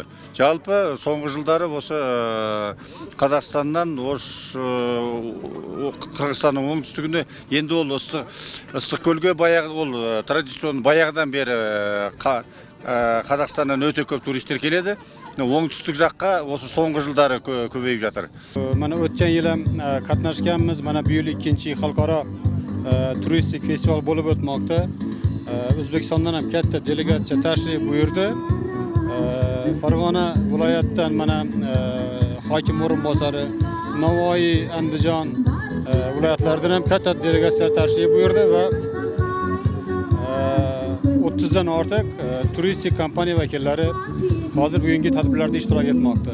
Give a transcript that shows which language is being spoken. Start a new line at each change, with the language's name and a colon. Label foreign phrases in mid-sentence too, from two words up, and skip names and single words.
Kazakh: Жалпы соңғы жылдары осы Қазақстаннан Ош Қырғызстанның оңтүстігіне енді ол ыстық көлге баяғы ол традиционный баяғыдан бері Қазақстаннан өте көп туристер келеді. Оңтүстік жаққа осы соңғы жылдары көбейіп жатыр. Мана өткен жылы
Uzbek: катнашканбыз, мана bu yil ikkinchi xalqaro turistik festival bo'lib o'tmoqda. O'zbekistondan ham katta delegatsiya tashrif buyurdi. Farg'ona viloyatidan mana hokim o'rinbosari, Navoiy, Andijon viloyatlaridan ham katta delegatsiyalar tashrif buyurdi va 30 dan ortiq turistik kompaniya vakillari hozir bugungi tadbirlarda ishtirok etmoqda.